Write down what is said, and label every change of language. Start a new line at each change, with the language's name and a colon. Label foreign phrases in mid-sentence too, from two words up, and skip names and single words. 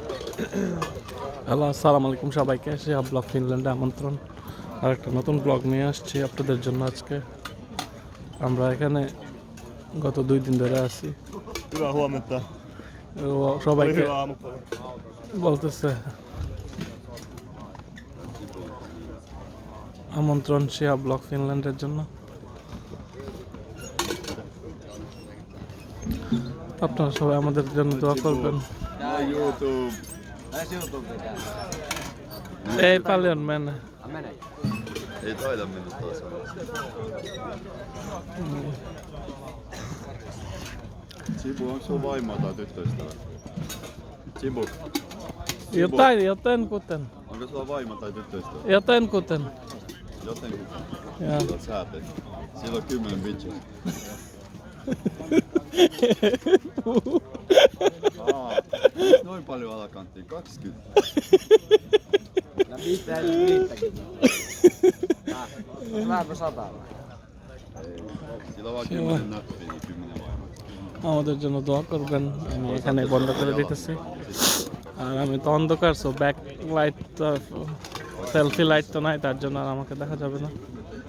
Bangla: হ্যালো, আসসালামু আলাইকুম সবাইকে। শিহাব ব্লগ ফিনল্যান্ডে আমন্ত্রণ। আর একটা নতুন ব্লগ নিয়ে আসছি আপনাদের জন্য আজকে। আমরা এখানে গত 2 দিন ধরে আছি।
Finnish: Hyvää huomenta.
Bangla: সবাইকে
Finnish: Hyvää aamupäivää.
Bangla: বলতেছে আমন্ত্রণ শিহাব ব্লগ ফিনল্যান্ডের জন্য। আপনারা সবাই আমাদের জন্য দোয়া করবেন। YouTube. এই পালিয়ন mene.
Finnish: Ei taida mennä taas. Sibu, onko sun vaimoa tai tyttöystävä? Sibu, Joten kuten. onko sulla vaimo tai tyttöystävä? Joten kuten. Jotenkin. Joo. Sä teet. Sillä on 10 bitches. Noin paljon alakanttiin, 20. No mitään, niitäkin. Vähänpä 100. Sillä on vaan 10 nappia, niin 10 vaimoa.
Bangla: আমাদের জন্য দোয়া করবেন। আমি এখানে বন্ধ করে দিতেছি। আর আমি তো অন্ধকার, সো
English: back light, selfie light
Bangla: তো নাই, তার জন্য আর আমাকে দেখা যাবে না।